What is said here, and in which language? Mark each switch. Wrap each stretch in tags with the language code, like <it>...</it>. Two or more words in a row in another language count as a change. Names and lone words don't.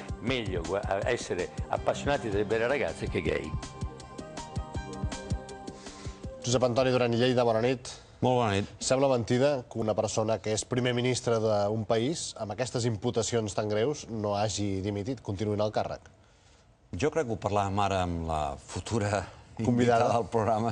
<it>meglio essere appassionati delle belle ragazze che gay.</it> <ca>Josep Antoni Duran i Lleida, bona nit. Molt bona nit. Sembla mentida que una persona que és primer ministre d'un país, amb aquestes imputacions tan greus, no hagi dimitit, continuï en el càrrec. Jo crec que ho parlàvem ara amb la futura convidada del programa.</ca>